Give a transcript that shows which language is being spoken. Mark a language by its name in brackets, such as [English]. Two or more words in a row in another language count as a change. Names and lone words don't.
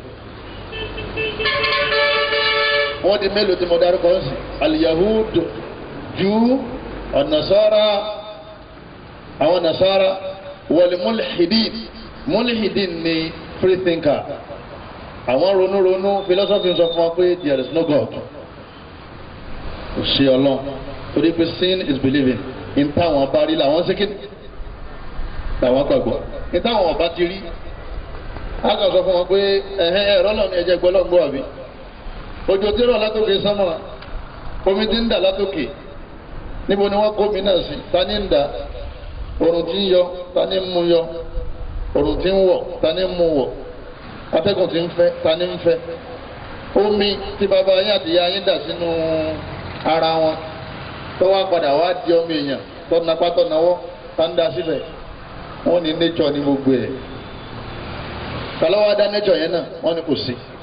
[Yoruba] wọ́n di mélòó tí mo dárúkọ sí al-Yahud Júù an-Nasara àwọn Nasara [Arabic] والملحدين [Yoruba] mulhidin ni [English] free thinker [Yoruba] àwọn ronú philosophy sọ fún wa pé [English] there is no God [Yoruba] kò sí Ọlọ́run torí pé [English] sin is believing [Yoruba] in táwọn bá rí làwọn ṣe kíni làwọn gbàgbọ́ in táwọn ọba ti rí a kàn sọ fún wọn pé ẹ̀rọ lọ ní ẹ̀jẹ̀ gbọ́lọ́gbọ́ àbí òjò tí rọ̀ látòkè sánmọ̀ omi tí ń dà látòkè níbo ni wọ́n kó mi náà sí ta ni ń dà òrùn tí ń yọ ta ni ń mú yọ òrùn tí ń wọ̀ ta ni ń mú wọ̀ atẹ́gùn tí ń fẹ́ ta ni ń fẹ́ omi tí bàbá yín àti ìyá yín dà sínú ara wọn tó wá padà wá di ọmọ èèyàn tó napá tó nawọ́ tá ń da síbẹ̀ wọ́n ní nature ní gbogbo ẹ̀ tàlọ́wọ́ dá nature yẹn náà wọ́n ní kò sí.